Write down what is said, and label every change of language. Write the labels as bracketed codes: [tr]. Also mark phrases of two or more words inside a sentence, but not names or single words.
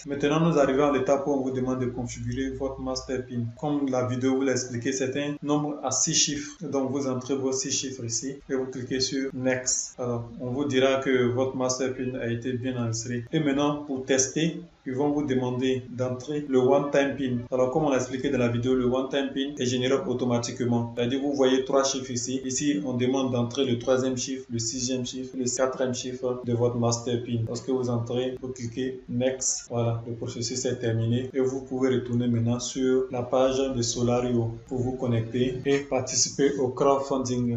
[fr] Maintenant, nous arrivons à l'étape où on vous demande de configurer votre [en] master PIN. [fr] Comme la vidéo vous l'a expliqué, c'est un nombre à 6 chiffres. Donc, vous entrez vos 6 chiffres ici et vous cliquez sur Next. Alors, on vous dira que votre [en] master PIN [fr] a été bien enregistré. Et maintenant, pour tester, ils vont vous demander d'entrer le [en] one-time PIN. [fr] Alors, comme on l'a expliqué dans la vidéo, le [en] one-time PIN [fr] est généré automatiquement. C'est-à-dire, vous voyez 3 chiffres ici. Ici, on demande d'entrer le 3e chiffre, le 6e chiffre, le 4e chiffre de votre [en] master PIN. [fr] Lorsque vous entrez, vous cliquez Next. Voilà, le processus est terminé. Et vous pouvez retourner maintenant sur la page de Solario pour vous connecter et participer au crowdfunding.